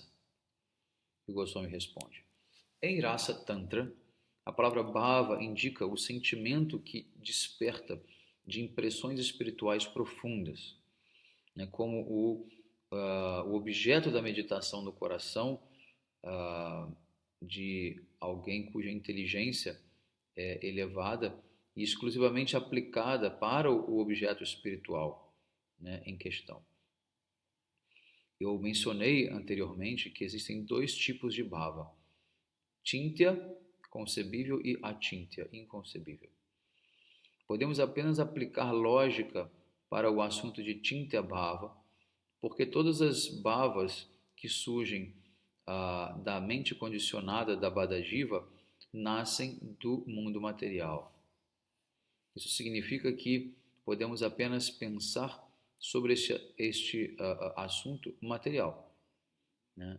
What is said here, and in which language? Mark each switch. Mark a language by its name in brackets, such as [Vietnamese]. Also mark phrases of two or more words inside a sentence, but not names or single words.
[Portuguese] E Goswami responde: em Rasa Tantra, a palavra Bhava indica o sentimento que desperta de impressões espirituais profundas, né, como o objeto da meditação do coração de alguém cuja inteligência é elevada e exclusivamente aplicada para o objeto espiritual, né, em questão. Eu mencionei anteriormente que existem 2 tipos de bhava: chintya, concebível, e achintya, inconcebível. Podemos apenas aplicar lógica para o assunto de [Sanskrit] chintya bhava, [Portuguese] porque todas as bhavas que surgem da mente condicionada da Bhadajiva nascem do mundo material. Isso significa que podemos apenas pensar sobre este assunto material, né?